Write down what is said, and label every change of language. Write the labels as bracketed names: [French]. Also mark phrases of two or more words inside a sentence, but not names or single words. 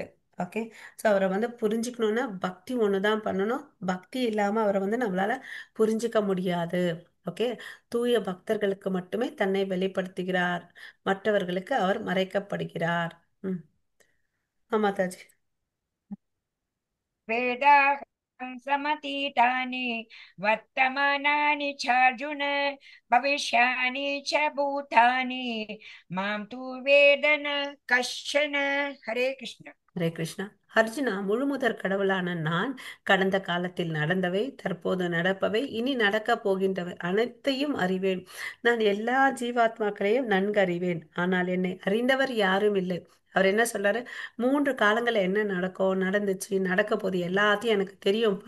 [Tamil] ஓகே. ஸோ அவரை வந்து புரிஞ்சுக்கணும்னா பக்தி ஒன்று தான் பண்ணணும். பக்தி இல்லாமல் அவரை வந்து நம்மளால புரிஞ்சுக்க முடியாது. ஓகே. தூய பக்தர்களுக்கு மட்டுமே தன்னை வெளிப்படுத்துகிறார், மற்றவர்களுக்கு அவர் மறைக்கப்படுகிறார். ம். ஆமா தாஜி. [Sanskrit] वेदाहं समतीतानि वर्तमानानि चार्जुन भविष्यानि च भूतानि मां तु वेद न कश्चन। हरे कृष्ण। [Tamil] ஹரே கிருஷ்ணா. அர்ஜுனா, முழுமுதற் கடவுளான நான் கடந்த காலத்தில் நடந்தவை, தற்போது நடப்பவை, இனி நடக்கப் போகின்றவை அனைத்தையும் அறிவேன். நான் எல்லா ஜீவாத்மாக்களையும் நன்கு அறிவேன். ஆனால் என்னை அறிந்தவர் யாரும் இல்லை. அவர் என்ன சொல்றாரு? 3 காலங்கள்ல என்ன நடக்கும், நடந்துச்சு, நடக்க போகுது எல்லாத்தையும் எனக்கு தெரியும்ப்பா.